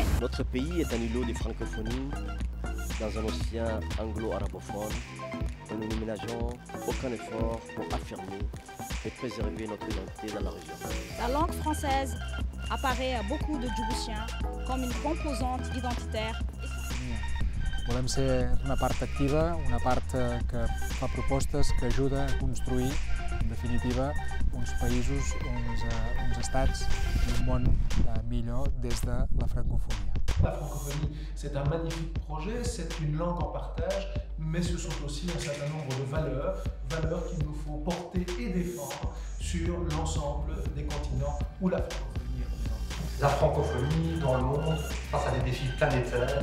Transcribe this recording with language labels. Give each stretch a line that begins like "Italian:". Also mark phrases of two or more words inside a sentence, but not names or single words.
French: Notre pays est un îlot de francophonie dans un océan anglo-arabophone où nous ne ménageons aucun effort pour affirmer et préserver notre identité dans la région. La langue française apparaît à beaucoup de Djiboutiens comme une composante identitaire.
Catalan: Volem ser una part activa, una part que fa propostes, que ajuda a construir, en definitiva, uns països, uns estats i un món millor des de la francophonie.
French: La francophonie, c'est un magnifique projet, c'est une langue en partage, mais ce sont aussi un certain nombre de valeurs qu'il nous faut porter et défendre sur l'ensemble des continents où la francophonie est présente. La francophonie dans le monde face à des défis planétaires.